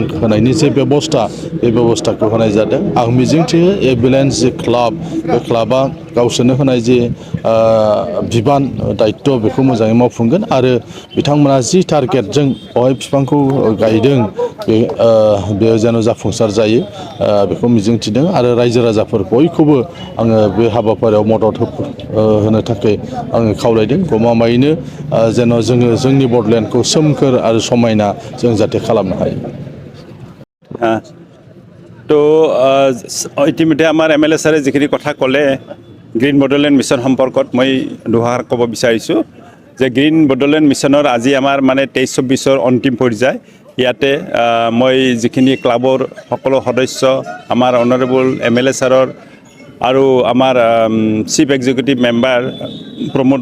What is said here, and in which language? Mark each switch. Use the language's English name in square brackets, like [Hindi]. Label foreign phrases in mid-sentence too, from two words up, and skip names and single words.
[Bodo] होनायनि जे बेबस्था बे बेबस्थाखौ होनाय जादों आं मिजिंथियो इभिलेन्स जि क्लाब बे क्लाबा गावसोरनो होनाय जे बिबान दायित्व बेखौ मोजाङै मावफुंगोन आरो बिथांमोना जि टारगेटजों बेवहाय बिफांखौ गायदों बेयो जेन जाफुंसार जायो बेखौ मिजिंथिदों आरो रायजो राजाफोर बयखौबो आङो बे हाबाफारियाव मदद होनो थाखाय आङो खावलायदों गमामायैनो जेन जोङो जोंनि बड'लेण्डखौ सोमखोर आरो समायना जों जाहाथे खालामनो हायो [Assamese] তো ইতিমধ্যে আমাৰ এম এল এ ছাৰে যিখিনি কথা ক'লে গ্ৰীণ বড'লেণ্ড মিছন সম্পৰ্কত মই দুআষাৰ ক'ব বিচাৰিছোঁ যে গ্ৰীণ বড'লেণ্ড মিছনৰ আজি আমাৰ মানে 23-24 অন্তিম পৰ্যায় ইয়াতে মই যিখিনি ক্লাবৰ সকলো সদস্য আমাৰ অনাৰেবল এম এল এ ছাৰৰ আৰু আমাৰ চিফ এক্সিকিউটিভ মেম্বাৰ প্ৰমোদ